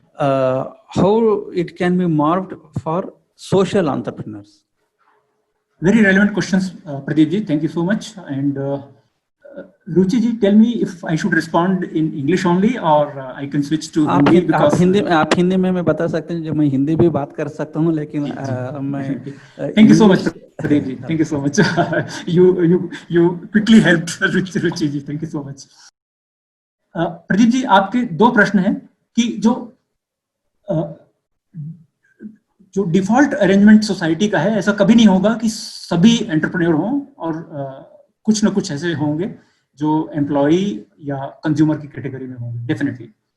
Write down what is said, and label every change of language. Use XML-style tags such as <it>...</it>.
<en>How it can be morphed for social entrepreneurs? Very relevant questions, Pradeep ji. Thank you so much. And Ruchi ji, tell me if I should respond in English only or I can switch to Hindi because</en> <hi>आप हिंदी में मैं बता सकते हैं, जो मैं हिंदी भी बात कर सकता हूँ, लेकिन मैं</hi> <en>Thank you so much, Pradeep ji. Thank you so much. You quickly helped Ruchi ji. Thank you so much.</en> <hi>Pradeep ji, आपके दो प्रश्न हैं कि जो जो डिफॉल्ट अरेंजमेंट सोसाइटी का है, ऐसा कभी नहीं होगा कि सभी एंटरप्रेन्योर हों, और कुछ ना कुछ ऐसे होंगे जो एम्प्लॉय या कंज्यूमर की कैटेगरी में होंगे, डेफिनेटली।</hi>